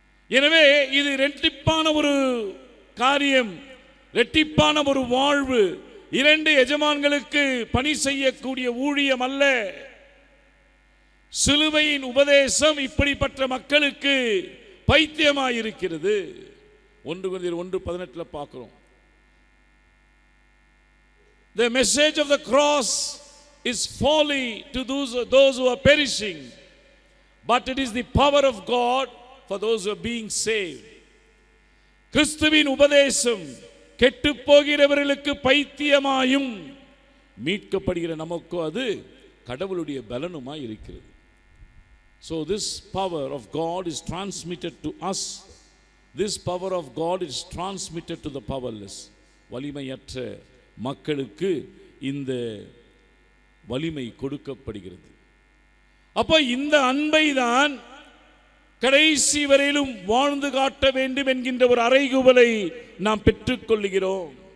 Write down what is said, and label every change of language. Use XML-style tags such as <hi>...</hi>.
<ta>எனவே இது ரெட்டிப்பான ஒரு காரியம், ரெட்டிப்பான ஒரு வாழ்வு. 2 எஜமான்களுக்கு பணி செய்யக்கூடிய ஊழியம் அல்ல. சிலுவையின் உபதேசம் இப்படிப்பட்ட மக்களுக்கு பைத்தியமாயிருக்கிறது. 1 Corinthians 1:18 பார்க்கிறோம்.</ta> <en>The message of the cross is folly to those who are perishing, but it is the power of God for those who are being saved.</en> <ta>கிறிஸ்துவின் உபதேசம் கெட்டு போகிறவர்களுக்கு பைத்தியமாயும் மீட்கப்படுகிற நமக்கு அது கடவுளுடைய பலனுமாய் இருக்கிறது.</ta> <en>So this power of God is transmitted to us This power of God is transmitted to the powerless.</en> <ta>வலிமையற்ற மக்களுக்கு இந்த வலிமை கொடுக்கப்படுகிறது. அப்போ இந்த அன்பை தான் கடைசி வரையிலும் வாழ்ந்து காட்ட வேண்டும் என்கின்ற ஒரு அறைகூவலை நாம் பெற்றுக்கொள்கிறோம்.</ta>